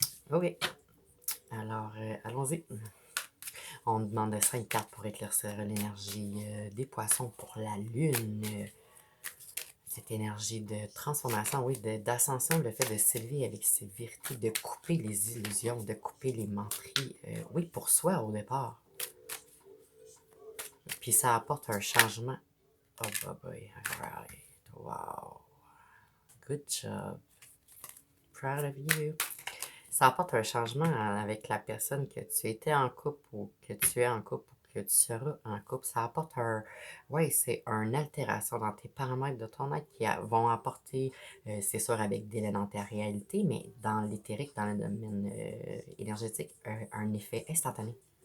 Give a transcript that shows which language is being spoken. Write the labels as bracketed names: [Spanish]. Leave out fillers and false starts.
[French] OK. Alors, allons-y. On demande 5 cartes pour éclaircir l'énergie des poissons pour la lune. Cette énergie de transformation, oui, d'ascension, le fait de s'élever avec ses vérités, de couper les illusions, de couper les menteries, oui, pour soi au départ. Puis ça apporte un changement. [English] Oh, boy, alright, wow, good job, proud of you. [French] Ça apporte un changement avec la personne que tu étais en couple ou que tu es en couple ou que tu seras en couple. Ça apporte un... Ouais, c'est une altération dans tes paramètres de ton être qui vont apporter, c'est sûr avec délai dans ta réalité, mais dans l'éthérique, dans le domaine énergétique, un effet instantané.